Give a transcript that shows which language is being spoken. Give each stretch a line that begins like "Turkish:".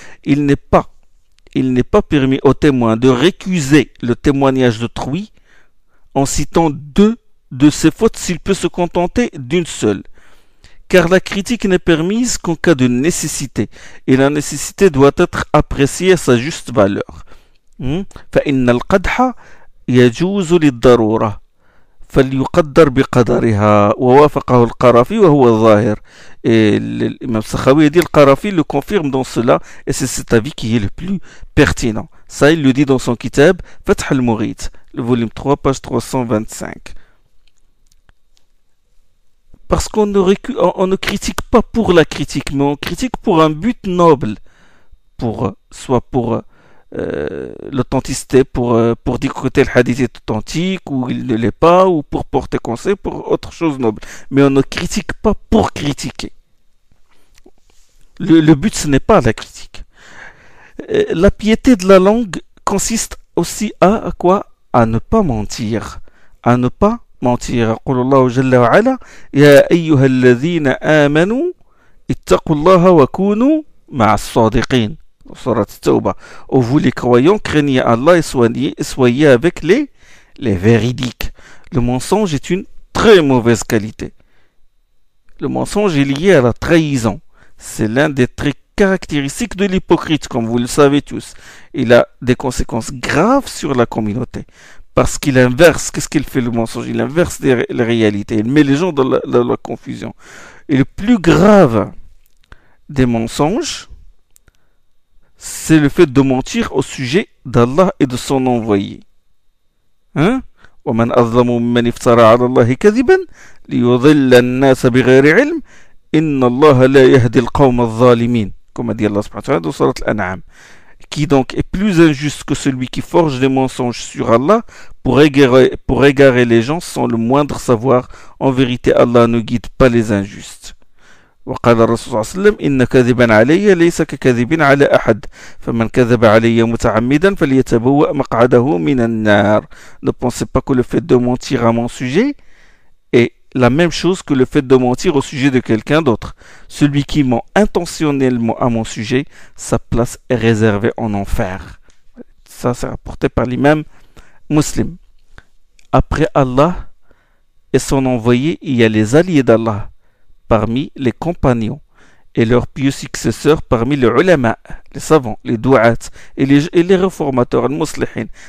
French: Il n'est pas permis aux témoins de récuser le témoignage d'autrui en citant deux de ses fautes s'il peut se contenter d'une seule. Car la critique n'est permise qu'en cas de nécessité, et la nécessité doit être appréciée à sa juste valeur.
Arabic: فإن القدح يجوز للضرورة فليقدر بقدرها ووافقه القرافي وهو الظاهر.
French: Et l'imam Sakhawi dit, le Qarafi le confirme dans cela, et c'est cet avis qui est le plus pertinent. Ça, il le dit dans son kitab Fath al-Murid, le volume 3, page 325. Parce qu'on ne critique pas pour la critique, mais on critique pour un but noble, soit pour l'authenticité, pour dire que tel hadith est authentique ou il ne l'est pas, ou pour porter conseil, pour autre chose noble. Mais on ne critique pas pour critiquer. Le but, ce n'est pas la critique. La piété de la langue consiste aussi à quoi? À ne pas mentir. À ne pas mentir.
Arabic: يقول الله جل وعلا يا أيها الذين آمنوا اتقوا الله وكونوا مع الصادقين.
French: Surat Tawbah. Ô vous les croyants, craignez Allah et soyez avec les véridiques. Le mensonge est une très mauvaise qualité. Le mensonge est lié à la trahison. C'est l'un des traits caractéristiques de l'hypocrite, comme vous le savez tous. Il a des conséquences graves sur la communauté. Parce qu'il inverse, qu'est-ce qu'il fait le mensonge? Il inverse les réalités. Il met les gens dans la confusion. Et le plus grave des mensonges, c'est le fait de mentir au sujet d'Allah et de son envoyé.
Arabic: ومن أظلم ممن افترى على الله كذبا ليضل الناس بغير علم إن الله لا يهدي القوم الظالمين.
French: Comme a dit Allah subhanahu wa ta'ala dans Surat Al-An'am. Qui donc est plus injuste que celui qui forge des mensonges sur Allah pour égarer les gens sans le moindre savoir. En vérité, Allah ne guide pas les injustes.
Arabic: وقال الرسول صلى الله عليه وسلم إن كذبا علي ليس ككذب على أحد فمن كذب علي متعمدا فليتبوأ مقعده من النار.
French: Ne pensez pas que le fait de mentir à mon sujet est la même chose que le fait de mentir au sujet de quelqu'un d'autre. Celui qui ment intentionnellement à mon sujet, sa place est réservée en enfer. Ça, c'est rapporté par l'imam Muslim. Après Allah et son envoyé, il y a les alliés d'Allah parmi les compagnons et leurs pieux successeurs parmi les ulama, les savants, les douat et les réformateurs, les muslihin.